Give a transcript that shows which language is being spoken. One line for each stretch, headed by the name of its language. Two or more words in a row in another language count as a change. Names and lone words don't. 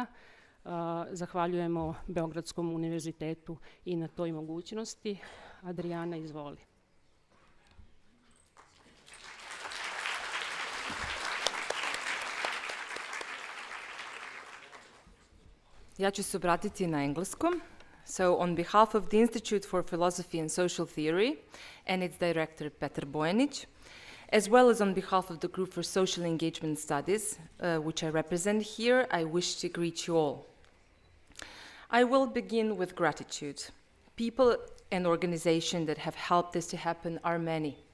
Serbian: Zahvaljujemo Beogradskom univerzitetu i na toj mogućnosti. Adrijana, izvoli. Ja ću se obratiti na engleskom.
English: So, on behalf of the Institute for Philosophy and Social Theory and its director, Petar Bojanić, as well as on behalf of the Group for Social Engagement Studies, which I represent here, I wish to greet you all. I will begin with gratitude. People and organizations that have helped this to happen are many.